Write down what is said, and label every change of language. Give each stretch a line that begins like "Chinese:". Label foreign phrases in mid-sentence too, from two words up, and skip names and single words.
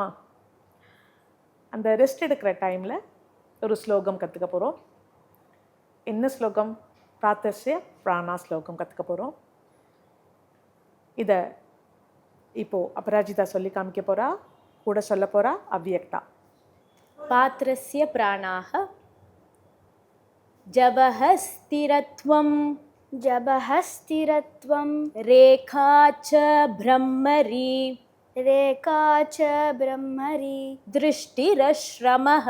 Tamil: அந்த ரெஸ்ட் எடுக்கிற டைமில் ஒரு ஸ்லோகம் கற்றுக்க போகிறோம். என்ன ஸ்லோகம்?
Sanskrit: पात्रस्य प्राणाः
Tamil: ஸ்லோகம் கற்றுக்க போகிறோம். இதை இப்போது அபராஜிதா சொல்லி காமிக்க போகிறா, கூட சொல்ல போகிறா அவ்வியக்தா.
Sanskrit: पात्रस्य प्राणाः जबः स्थिरत्वं जबः स्थिरत्वं रेखा च भ्रमरी रेखा च ब्रह्मरि दृष्टिरश्रमः